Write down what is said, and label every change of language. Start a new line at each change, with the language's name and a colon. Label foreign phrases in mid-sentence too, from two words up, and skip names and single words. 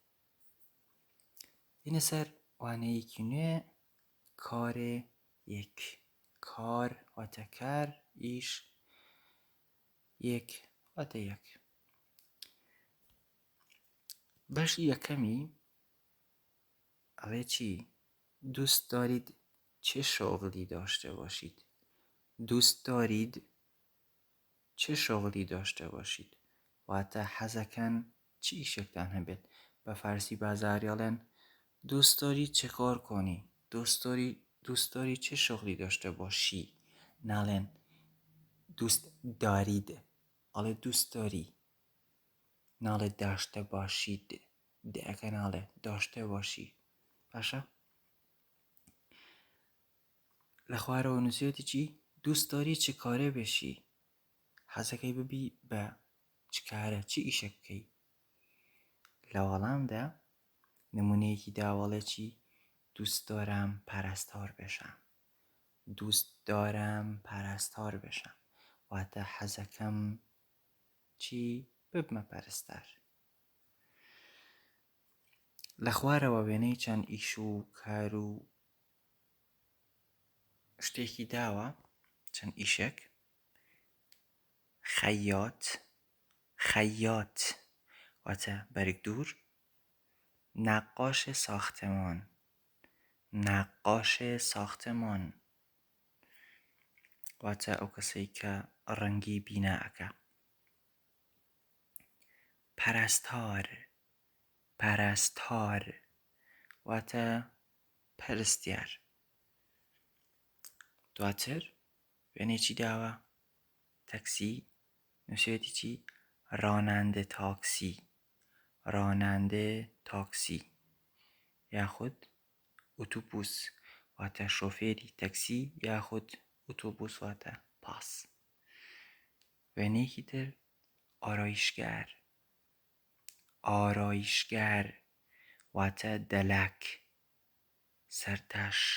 Central Kurdish: بینە سەر وانەیەکی نوێ، کارێ یەک. کار واتە کار، ئیش یەک واتە یەک. بەشی یەکەمی ئەڵێ چی؟
Persian: دوست دارید چه شغلی داشته باشید؟ دوست دارید چه شغلی داشته باشید؟
Central Kurdish: واتە حەزەکەن چی ئیشێکتان هەبێت؟ بە فارسی بازاریاڵێن
Persian: دوست داری چه کار کنی؟ دوست داری چه شغلی داشته باشی؟
Central Kurdish: ناڵێن
Persian: دوست دارید،
Central Kurdish: ئەڵێ
Persian: دوست داری.
Central Kurdish: ناڵێ
Persian: داشته باشید،
Central Kurdish: دەکە ناڵێ
Persian: داشته باشی.
Central Kurdish: باشە؟ لە خوارەوە نووسێتی چی؟
Persian: دوست داری چه کاره بشی؟
Central Kurdish: حەزەکەی ببی بە چ کارە، چی ئیشێک بکەی؟ لە وەڵامدا نمونەیەکی داوەڵێ چی؟
Persian: دوست دارم پرستار بشم. دوست دارم پرستار بشم
Central Kurdish: واتە حەزەکەم چی؟ ببمە پەرستار. لە خوارەوە وێنەی چەند ئیش و کار و شتێکی داوە، چەند ئیشێک. خەیاط، خەیاط واتە بەرگ دوور.
Persian: نقاش ساختمان، نقاش ساختمان
Central Kurdish: واتە ئەو کەسەی کە ڕەنگی بیناکە. پەرستار، پەرستار واتە پەرستیار. دواتر وێنێکی داوە تەکسی، نووسێتی چی؟
Persian: راننده تاکسی، راننده تاکسی.
Central Kurdish: یاخود ئۆتۆبوس واتە شۆفێری تەکسی، یاخود ئۆتۆبوس واتە پاس. وێنەیەکی تر ئارایشگار، ئارایشگار واتە دەلاک، سەرتاش.